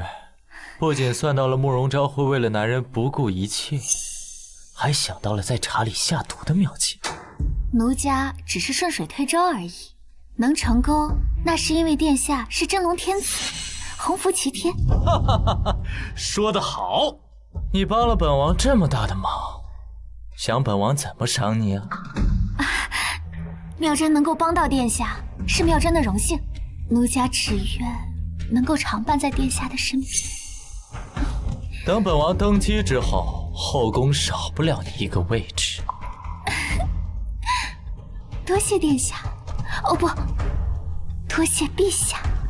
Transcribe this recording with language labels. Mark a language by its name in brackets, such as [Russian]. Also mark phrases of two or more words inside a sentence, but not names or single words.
[Chinese] 不僅算到了慕容昭會為了男人不顧一切，還想到了在茶裡下毒的妙計。奴家只是順水推舟而已，能成功那是因為殿下是真龍天子，鴻福齊天。哈哈哈哈，說得好！你幫了本王這麼大的忙，想本王怎麼賞你啊？妙真能夠幫到殿下，是妙真的榮幸。奴家只願能夠常伴在殿下的身邊。等本王登基之後，後宮少不了你一個位置。多謝殿下，哦不，多謝陛下。